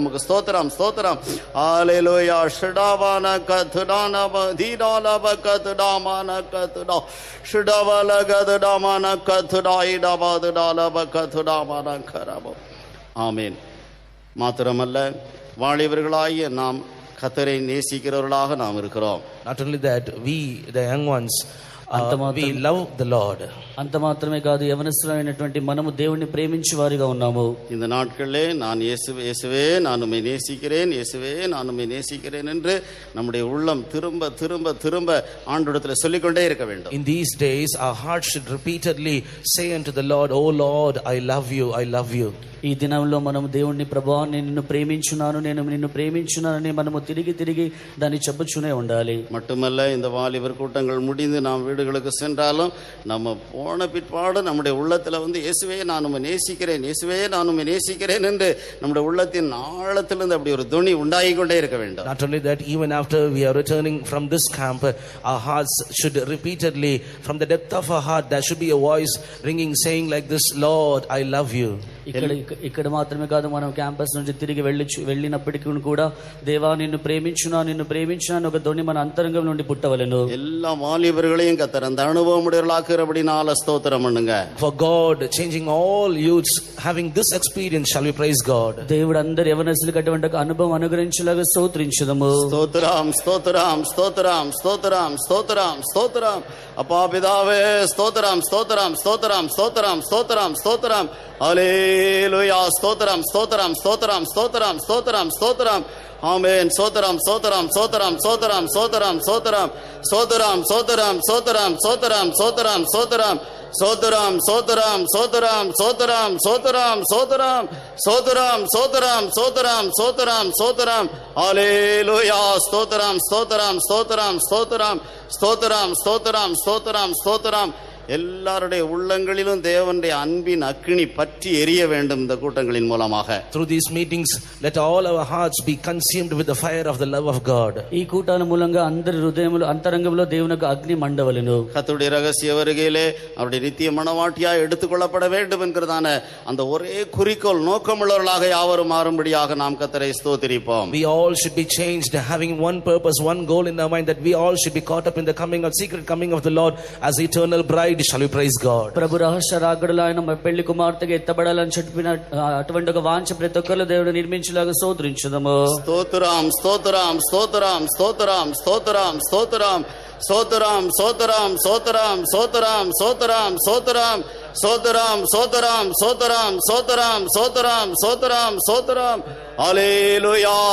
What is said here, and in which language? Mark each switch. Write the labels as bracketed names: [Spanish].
[Tamil] உமக்கு ஸ்தோத்திரம் ஸ்தோத்திரம். ஹல்லேலூயா. ஷடாவான கத்டான பதீடாலப கத்டாமான கத்டா ஷடாவல கத்டாமான கத்டாய் டபாதடாலப கத்டாமான கரபோ. ஆமென். மாத்திரமல்ல, வாலிபர்களாகிய நாம் கர்த்தரை நேசிக்கிறவர்களாக நாம் இருக்கிறோம். [English] Not only that, we the young ones we love the Lord. [Telugu] అంత మాత్రమే కాదు, యవనస్తులైనటువంటి మనము దేవుణ్ణి ప్రేమించే వారిగా ఉన్నాము. [Tamil] இந்த நாட்களிலே நான் இயேசுவே நான் உம்மை நேசிக்கிறேன், இயேசுவே நான் உம்மை நேசிக்கிறேன் என்று நம்முடைய உள்ளம் திரும்ப திரும்ப திரும்ப ஆண்டவரிடத்தில் சொல்லிக்கொண்டே இருக்க வேண்டும். [English] In these days our heart should repeatedly say unto the Lord, oh Lord, I love you, I love you. [Telugu] ఈ దినంలో మనము దేవుణ్ణి, ప్రభువా నేను నిన్ను ప్రేమించున్నాను, నేను నిన్ను ప్రేమించున్నానని మనము తిరిగి తిరిగి దాన్ని చెప్పుచునే ఉండాలి. [Tamil] மட்டுமல்ல, இந்த வாலிபர் கூட்டங்கள் முடிந்து நாம் வீடு வீடுகளுக்கு சென்றாலும் நம்ம போன பிற்பாடு நம்முடைய உள்ளத்தில் வந்து இயேசுவே நான் உம்மை நேசிக்கிறேன், இயேசுவே நான் உம்மை நேசிக்கிறேன் என்று நம்முடைய உள்ளத்தின் ஆழத்திலிருந்து அப்படி ஒரு துணி உண்டாகி கொண்டே இருக்க வேண்டும். [English] Not only that, even after we are returning from this camp, our hearts should repeatedly, from the depth of our heart, there should be a voice ringing saying like this, Lord, I love you. [Telugu] ఇక్కడ మాత్రమే కాదు, మనం campus నుంచి తిరిగి వెళ్ళినప్పటికీ కూడా దేవా నిన్ను ప్రేమించునా ఒక ధ్వని మన అంతరంగం నుండి పుట్టవలెను. [Tamil] எல்லா வாலிபர்களையும் கர்த்தர் அந்த அனுபவம் உடையவர்களாக்குறபடினால ஸ்தோத்திரம் பண்ணுங்க. [English] For God changing all youths having this experience, shall we praise God. [Telugu] దేవుడు అందరి యవనస్తులకు అటువంటి అనుభవం అనుగ్రహించులాగా స్తోత్రించుదము. [Tamil] ஸ்தோத்திரம் ஸ்தோத்திரம் ஸ்தோத்திரம் ஸ்தோத்திரம் ஸ்தோத்திரம் ஸ்தோத்திரம். அப்பா பிதாவே ஸ்தோத்திரம் ஸ்தோத்திரம் ஸ்தோத்திரம் ஸ்தோத்திரம் ஸ்தோத்திரம் ஸ்தோத்திரம். ஹல்லேலூயா. ஸ்தோத்திரம் ஸ்தோத்திரம் ஸ்தோத்திரம் ஸ்தோத்திரம் ஸ்தோத்திரம் ஸ்தோத்திரம். ஆமென். ஸ்தோத்திரம் ஸ்தோத்திரம் ஸ்தோத்திரம் ஸ்தோத்திரம் ஸ்தோத்திரம் ஸ்தோத்திரம் ஸ்தோத்திரம் ஸ்தோத்திரம் ஸ்தோத்திரம் ஸ்தோத்திரம் ஸ்தோத்திரம் ஸ்தோத்திரம் சோதரம் சோதரம் சோதரம் சோதரம் சோதரம் சோதரம் சோதரம் சோதரம் சோதரம் சோதரம் சோதரம். ஹல்லேலூயா. ஸ்தோத்திரம் ஸ்தோத்திரம் ஸ்தோத்திரம் ஸ்தோத்திரம் ஸ்தோத்திரம் ஸ்தோத்திரம் ஸ்தோத்திரம் ஸ்தோத்திரம். எல்லாருடைய உள்ளங்களிலும் தேவனுடைய அன்பின் அக்கினி பற்றி எரிய வேண்டும் இந்த கூட்டங்களின் மூலமாக. [English] Through these meetings, let all our hearts be consumed with the fire of the love of God. [Telugu] ఈ కూటాల మూలంగా అందరి హృదయములు అంతరంగంలో దేవునికి అగ్ని మండవలెను. [Tamil] கர்த்தருடைய ரகசிய வருகையிலே அவருடைய நித்திய மனவாட்டியாய் எடுத்துக்கொள்ளப்பட வேண்டும் என்கிறதான அந்த ஒரே குறிக்கோள் நோக்கமுள்ளவர்களாக யாவரும் மாறும்படியாக நாம் கர்த்தரை ஸ்தோத்திரிப்போம். [English] We all should be changed, having one purpose, one goal in our mind, that we all should be caught up in the secret coming of the Lord as eternal bride. Shall we praise God. [Telugu] ప్రభు రహస్య రాకడలో ఆయన పెళ్లి కుమార్తెగా ఎత్తబడాలని చెప్పిన అటువంటి ఒక వాంఛ ప్రతి ఒక్కరు దేవుడు నిర్మించేలాగా స్తోత్రించుదాము. స్తోత్రం స్తోత్రం స్తోత్రం స్తోత్రం స్తోత్రం స్తోత్రం స్తోత్రం స్తోత్రం స్తోత్రం స్తోత్రం స్తోత్రం స్తోత్రం స్తోత్రం స్తోత్రం స్తోత్రం స్తోత్రం స్తోత్రం స్తోత్రం స్తోత్రం. హల్లెలూయా.